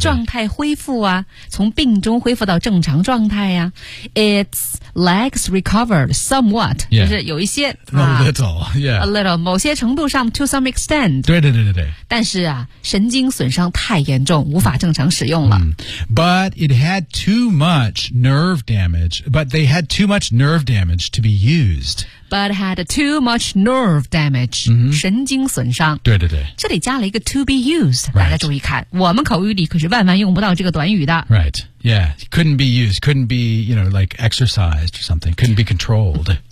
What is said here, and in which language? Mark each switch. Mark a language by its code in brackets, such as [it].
[zh] 状态恢复啊从病中恢复到正常状态啊。 [en] Its legs recovered somewhat.、 Yeah. [zh] 就是有一些。 [en] A little, yeah. A little, [zh] 某些程度上 [en] to some extent. [zh] 对对对对对。但是啊神经损伤太严重无法正常使用了。 [en] But it had too much nerve damage, but they had too much nerve damage to be used. but had too much nerve damage,、 mm-hmm. [zh] 神经损伤。对对对。这里加了一个 [en] to be used,、 right. [zh] 大家注意看。我们口语里可是万万用不到这个短语的。 [en] Right, yeah, couldn't be used, couldn't be, you know, like exercised or something, couldn't be controlled.